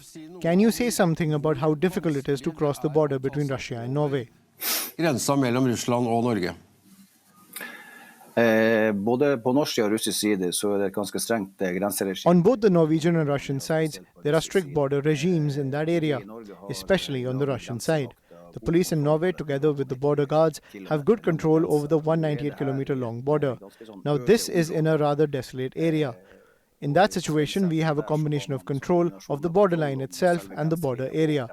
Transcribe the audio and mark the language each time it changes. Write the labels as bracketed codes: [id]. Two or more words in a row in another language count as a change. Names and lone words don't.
[en] Can you say something about how difficult it is to cross the border between Russia and Norway? [no] Grensa mellom Russland og Norge. Både på norsk og russisk side så det ganske strengt grenseregime. [en] On both the Norwegian and Russian sides, there are strict border regimes in that area, especially on the Russian side. The police in Norway, together with the border guards, have good control over the 198-kilometer long border. Now, this is in a rather desolate area. In that situation, we have a combination of control of the borderline itself and the border area.